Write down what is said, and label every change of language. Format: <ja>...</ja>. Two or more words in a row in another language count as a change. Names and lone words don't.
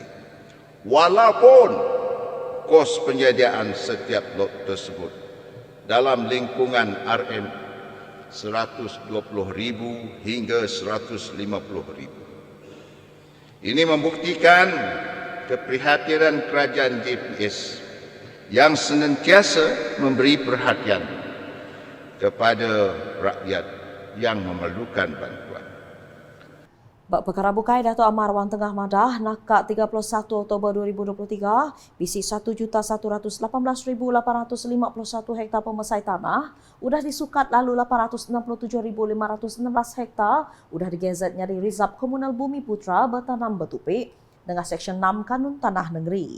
<ms>Walaupun kos penyediaan setiap lot tersebut dalam lingkungan RM 120,000 hingga 150,000. Ini membuktikan keprihatinan kerajaan JPS yang senantiasa memberi perhatian kepada rakyat yang memerlukan bantuan.</ms> <iba>Bak perkara bukai Datuk Amar Awang Tengah Madah nakak 31 Oktober 2023, bisi 1,118,851 hektar pemesai tanah udah disukat lalu 867,516 hektar udah digezetnya di Rizab Komunal Bumi Putra bertanam bertupik dengan Seksyen 6 Kanun Tanah Negeri.</iba>